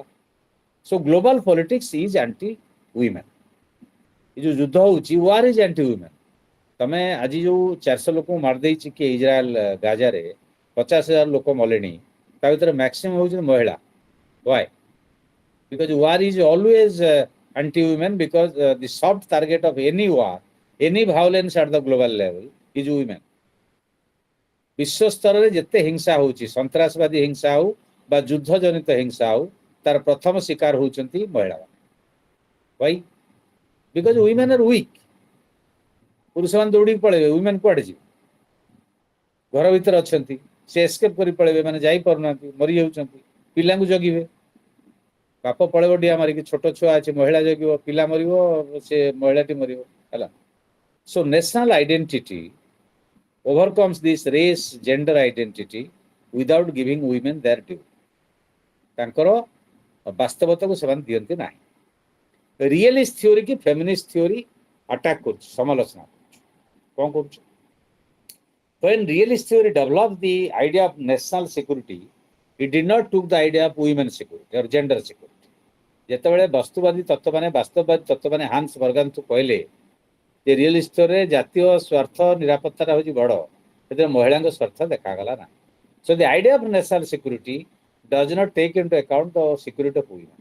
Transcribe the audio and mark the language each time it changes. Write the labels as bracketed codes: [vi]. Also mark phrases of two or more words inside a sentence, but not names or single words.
[en] So global politics is anti women. [or] ଏ ଯୋଉ ଯୁଦ୍ଧ ହଉଛି, [en] war is anti women. [or] ତମେ ଆଜି ଯୋଉ 400 ଲୋକଙ୍କୁ ମାରିଦେଇଛି କି ଇସ୍ରାଏଲ ଗାଜାରେ 50,000 ଲୋକ ମଲେଣି, ତା ଭିତରେ ମ୍ୟାକ୍ସିମମ୍ ହଉଛନ୍ତି ମହିଳା। [en] Why? because war is always anti-women, because the soft target of any war, any violence at the global level is women. [or] ବିଶ୍ୱ ସ୍ତରରେ ଯେତେ ହିଂସା ହଉଛି, ସନ୍ତ୍ରାସବାଦୀ ହିଂସା ହଉ ବା ଯୁଦ୍ଧ ଜନିତ ହିଂସା ହଉ, ତାର ପ୍ରଥମ ଶିକାର ହଉଛନ୍ତି ମହିଳାମାନେ। [en] Why? Because women are weak. [or] ପୁରୁଷମାନେ ଦୌଡ଼ିକି ପଳେଇବେ, women କୁଆଡ଼େ ଯିବେ? ଘର ଭିତରେ ଅଛନ୍ତି, ସେ ଏସ୍କେପ୍ କରି ପଳେଇବେ, ମାନେ ଯାଇପାରୁନାହାନ୍ତି, ମରିଯାଉଛନ୍ତି, ପିଲାଙ୍କୁ ଜଗିବେ। ବାପ ପଳେଇବ ଡିଆ ମାରିକି, ଛୋଟ ଛୁଆ ଅଛି, ମହିଳା ଜଗିବ, ପିଲା ମରିବ, ସେ ମହିଳାଟି ମରିବ, ହେଲା। [en] So national identity overcomes this race gender identity without giving women their due. [or] ତାଙ୍କର ବାସ୍ତବତାକୁ ସେମାନେ ଦିଅନ୍ତି ନାହିଁ। [en] realist theory [or] କି [en] feminist theory attack [or] କରୁଛି, ସମାଲୋଚନା କରୁଛି। କ'ଣ କରୁଛି? [en] When realist theory developed the idea of national security, it did not took the idea of women security or gender security. [or] ଯେତେବେଳେ ବାସ୍ତବବାଦୀ ତତ୍ତ୍ୱମାନେ ହାନ୍ସ ବର୍ଗାନ୍ତୁ କହିଲେ ଯେ [en] realist theoryରେ [or] ଜାତୀୟ ସ୍ୱାର୍ଥ ନିରାପତ୍ତାଟା ହେଉଛି ବଡ଼, ସେଥିରେ ମହିଳାଙ୍କ ସ୍ୱାର୍ଥ ଦେଖାଗଲା ନାହିଁ। [en] So the idea of national security does not take into account the security of women.